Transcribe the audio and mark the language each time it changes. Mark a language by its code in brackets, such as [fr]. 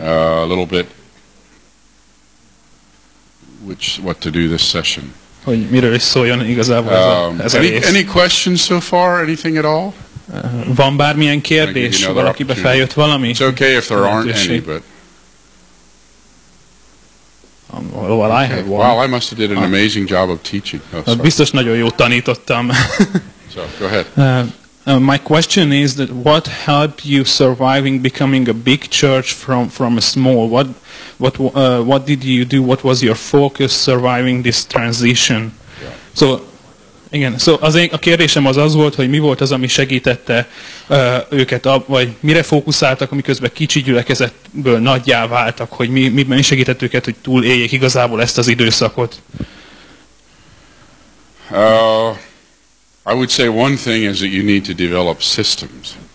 [en] a little bit which what to do this session. [hu] Hogy miről is szóljon igazából ez a rész. [en] Any questions so far, anything at all? [hu] Van bármilyen kérdés, valakibe feljött valami? [en] It's okay if there aren't any, but well, I have one. Wow, I must have did an amazing job of teaching. [hu] Oh, biztos nagyon jó tanítottam. [en] So, go ahead. My question is that what helped you surviving becoming a big church from a small? What did you do? What was your focus surviving this transition? Yeah. So, [hu] igen. So a kérdésem az volt, hogy mi volt az, ami segítette őket, vagy mire fókuszáltak, amiközben kicsi gyülekezetből nagyjá váltak, hogy mi segített őket, hogy túléljék igazából ezt az időszakot. [en] I would say one thing is that you need to develop systems.